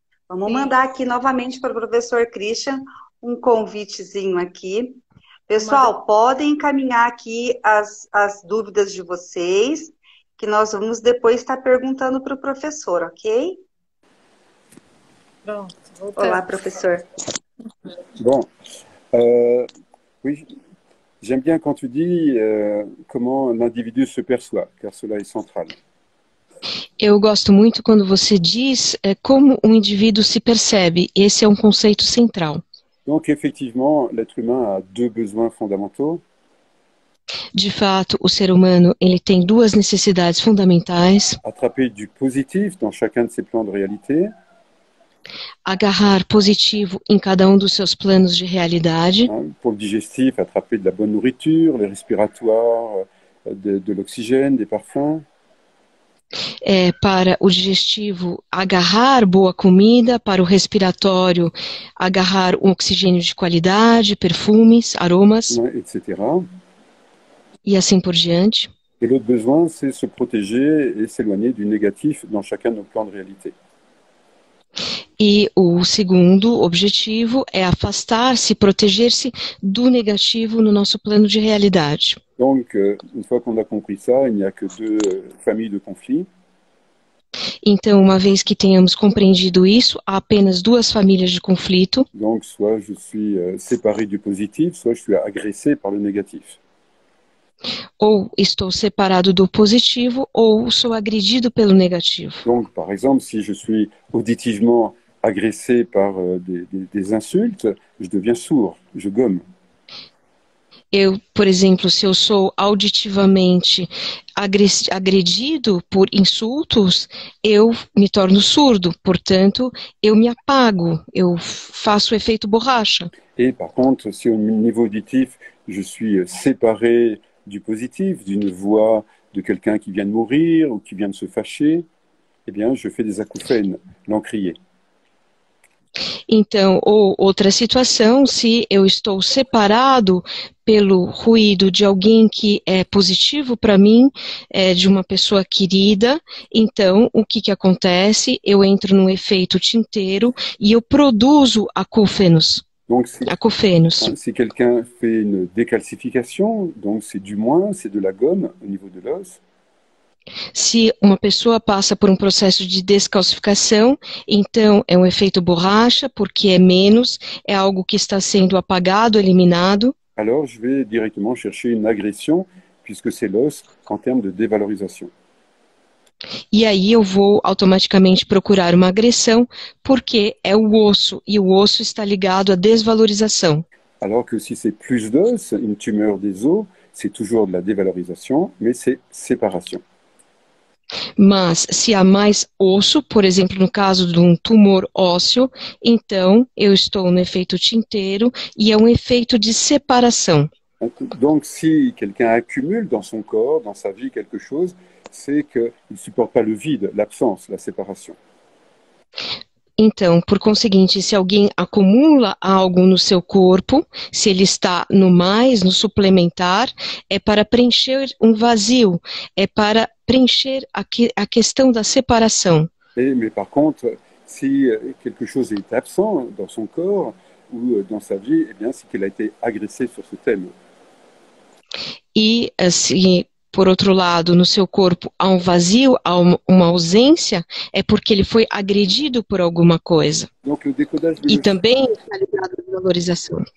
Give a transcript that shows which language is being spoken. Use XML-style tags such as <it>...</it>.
<pt>Vamos mandar aqui novamente para o professor Christian um convitezinho aqui. Pessoal, podem encaminhar aqui as dúvidas de vocês, que nós vamos depois estar perguntando para o professor, ok? Pronto, olá, professor.</pt> <fr>Bon, oui, j'aime bien quand tu dis comment l'individu se perçoit, car cela est central.</fr> <pt>Eu gosto muito quando você diz como um indivíduo se percebe. Esse é um conceito central.</pt> <fr>Donc, effectivement, l'être humain a deux besoins fondamentaux.</fr> <pt>De fato, o ser humano ele tem duas necessidades fundamentais.</pt> <fr>Attraper du positif dans chacun de ses plans de réalité.</fr> <pt>Agarrar positivo em cada um dos seus planos de realidade.</pt> <fr>Pour le digestif, attraper de la bonne nourriture, les respiratoires, de l'oxygène, des parfums.</fr> <pt>Para o digestivo, agarrar boa comida, para o respiratório, agarrar um oxigênio de qualidade, perfumes, aromas, etc. E assim por diante.</pt> <fr>Et l'autre besoin, c'est se protéger et s'éloigner du négatif dans chacun de nos plans de réalité.</fr> <pt>E o segundo objetivo é afastar-se, proteger-se do negativo no nosso plano de realidade.</pt> <fr>Donc, une fois qu'on a compris ça, il n'y a que deux familles de conflits.</fr> <pt>Então, uma vez que tenhamos compreendido isso, há apenas duas famílias de conflito.</pt> <fr>Donc, soit je suis séparé du positif, soit je suis agressé par le négatif.</fr> <pt>Ou estou separado do positivo, ou sou agredido pelo negativo.</pt> <fr>Donc, par exemple, si je suis auditivement agressé par des insultes, je deviens sourd, je gomme.</fr> <pt>Eu, por exemplo, se eu sou auditivamente agredido por insultos, eu me torno surdo, portanto, eu me apago, eu faço o efeito borracha.</pt> <fr>Et par contre, si au niveau auditif, je suis séparé du positif, d'une voix de quelqu'un qui vient de mourir ou qui vient de se fâcher, eh bien, je fais des acouphènes, l'encrier.</fr> <pt>Então, ou outra situação, se eu estou separado pelo ruído de alguém que é positivo para mim, de uma pessoa querida, então, o que acontece? Eu entro num efeito tinteiro e eu produzo acúfenos.</pt> <fr>Donc, si quelqu'un fait une décalcification, donc c'est du moins, c'est de la gomme au niveau de l'os.</fr> <pt>Se uma pessoa passa por um processo de descalcificação, então é um efeito borracha, porque é menos, é algo que está sendo apagado, eliminado.</pt> <fr>Alors je vais directement chercher une agression, puisque c'est l'os en termes de dévalorisation.</fr> <pt>E aí eu vou automaticamente procurar uma agressão, porque é o osso, e o osso está ligado à desvalorização.</pt> <fr>Alors que si c'est plus d'os, une tumeur des os, c'est toujours de la dévalorisation, mais c'est séparation.</fr> <pt>Mas se há mais osso, por exemplo, no caso de um tumor ósseo, então eu estou no efeito tinteiro e é um efeito de separação.</pt> <fr>Donc si quelqu'un accumule dans son corps, dans sa vie quelque chose, c'est qu'il ne supporte pas le vide, l'absence, la séparation.</fr> <pt>Então, por conseguinte, se alguém acumula algo no seu corpo, se ele está no mais, no suplementar, é para preencher um vazio, é para preencher a questão da separação.</pt> <fr>Mais par contre, si quelque chose est absent dans son corps ou dans sa vie, eh bien, c'est qu'il a été agressé sur ce thème.</fr> <pt>E se, por outro lado, no seu corpo há um vazio, há uma ausência, é porque ele foi agredido por alguma coisa.</pt> <fr>Donc, le décodage</fr> <pt>E</pt> <fr>biologique,</fr> <pt>também está ligado à valorização.</pt>